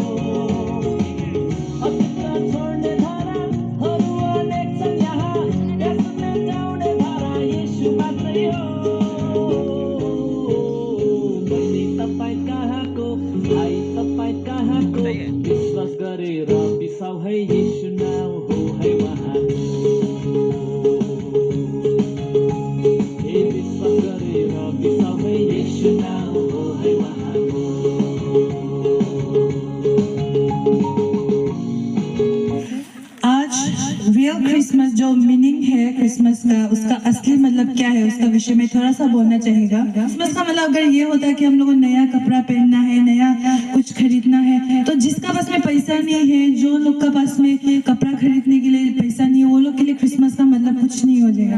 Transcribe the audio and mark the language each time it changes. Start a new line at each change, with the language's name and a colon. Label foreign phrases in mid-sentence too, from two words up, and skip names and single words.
Nepali: अतीतमा छोड्ने धाराहरू अनेक छन् यहाँ त्यस मेटाउने धारा येशू मात्रै हो मैले तपाईँ कहाँको भाइ तपाईँ कहाँको विश्वास गरेर बिसाउ है येशू नाउँ हो है उहाँको हे विश्वास गरेर बिसाउ है येशू नाउँ हो है उहाँको
Hindi: आज रियल क्रिसमस जो मीनिंग है क्रिसमस का, उसका असली मतलब क्या है, उसका विषय में थोड़ा सा बोलना चाहेगा। क्रिसमस का मतलब अगर ये होता है कि हम लोगों को नया कपड़ा पहनना है, नया कुछ खरीदना है, तो जिसका पास में पैसा नहीं है, जो लोग का पास में कपड़ा खरीदने के लिए पैसा नहीं है, वो लोग के लिए क्रिसमस का मतलब कुछ नहीं हो जाएगा।